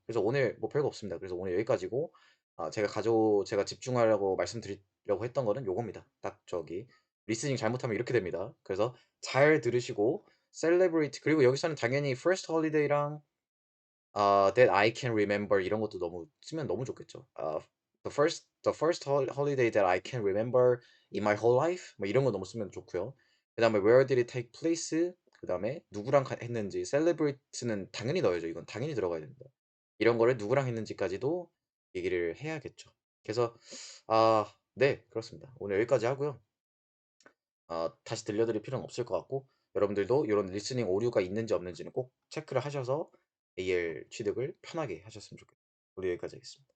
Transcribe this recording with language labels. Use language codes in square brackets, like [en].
[ko] 그래서 오늘 뭐 별거 없습니다. 그래서 오늘 여기까지고 제가 집중하려고 말씀드리려고 했던 거는 요겁니다. 딱 저기 리스닝 잘못하면 이렇게 됩니다. 그래서 잘 들으시고 celebrate 그리고 여기서는 당연히 first holiday랑 [en] that I can remember [ko] 이런 것도 너무 쓰면 너무 좋겠죠. [en] The first holiday that I can remember in my whole life [ko] 뭐 이런 거 너무 쓰면 좋고요. 그다음에 [en] where did it take place? [ko] 그다음에 누구랑 했는지 celebrate는 당연히 넣어야죠. 이건 당연히 들어가야 됩니다. 이런 거를 누구랑 했는지까지도 얘기를 해야겠죠. 그래서 네 그렇습니다. 오늘 여기까지 하고요. 다시 들려드릴 필요는 없을 것 같고 여러분들도 이런 리스닝 오류가 있는지 없는지는 꼭 체크를 하셔서 AL 취득을 편하게 하셨으면 좋겠습니다. 우리 여기까지 하겠습니다.